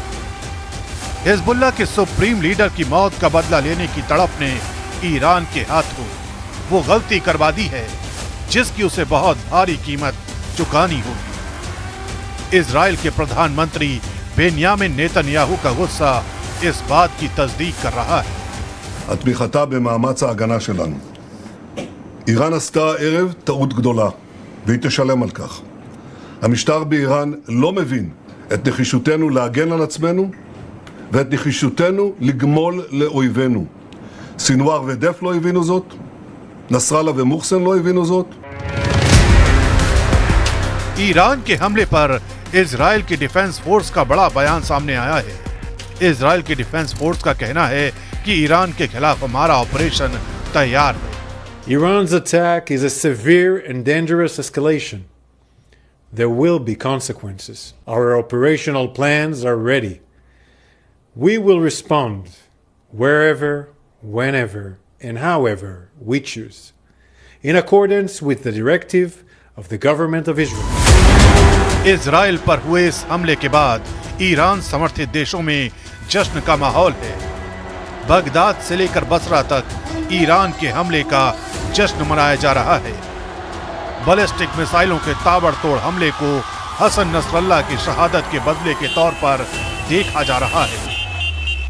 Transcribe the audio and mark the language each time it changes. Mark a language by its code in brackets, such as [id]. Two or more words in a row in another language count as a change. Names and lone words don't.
[hi] हिजबुल्लाह के सुप्रीम लीडर की मौत का बदला लेने की तड़प ने ईरान के हाथों वो गलती करवा दी है जिसकी उसे बहुत भारी कीमत चुकानी होगी। इजरायल के प्रधानमंत्री बेंयामिन नेतन्याहू का गुस्सा इस बात की तस्दीक कर रहा है। [he] התמיכתה במאמץ ההגנה שלנו. איראן עשתה ערב טעות גדולה, והיא תשלם על כך. המשטר באיראן לא מבין את נחישותנו להגן על עצמנו, ואת נחישותנו לגמול לאויבינו. סינואר ודף לא הבינו זאת, נסראללה ומוחסן לא הבינו זאת. [hi] ईरान के हमले पर इजरायल की [en] defense force [hi] का बड़ा बयान सामने आया है। इजरायल की [en] defense force [hi] का कहना है कि ईरान के खिलाफ हमारा ऑपरेशन तैयार है। [en] Iran's attack is a severe and dangerous escalation. There will be consequences. Our operational plans are ready. We will respond wherever, whenever, and however we choose, in accordance with the directive of the government of Israel. [hi] इजरायल पर हुए इस हमले के बाद ईरान समर्थित देशों में जश्न का माहौल है। बगदाद से लेकर बसरा तक ईरान के हमले का जश्न मनाया जा रहा है। बैलिस्टिक मिसाइलों के ताबड़तोड़ हमले को हसन नसरल्लाह की शहादत के बदले के तौर पर देखा जा रहा है।